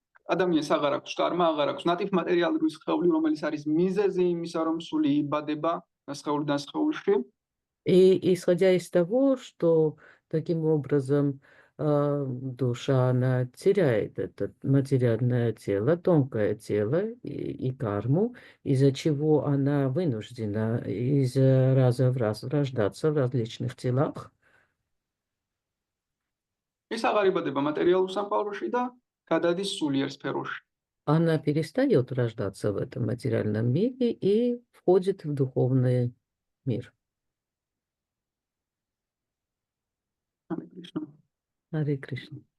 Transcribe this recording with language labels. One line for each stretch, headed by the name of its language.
Georgian: ადამიანს აღარ აქვს კარმა, აღარ აქვს ნატიფ მატერიალური სხეული, რომელიც არის მიზეზი имиса, რომ სული იბადება სხეულიდან სხეულში.
Russian: И исходя из того, что таким образом душа, она теряет это материальное тело, тонкое тело и карму, из-за чего она вынуждена из раза в раз рождаться в различных телах.
Georgian: ის აღარ იბადება მატერიალურ სამყაროში და გადადის სულიერ სფეროში.
Russian: Она перестает рождаться в этом материальном мире и входит в духовный мир.
Sanskrit: Харе Кришна.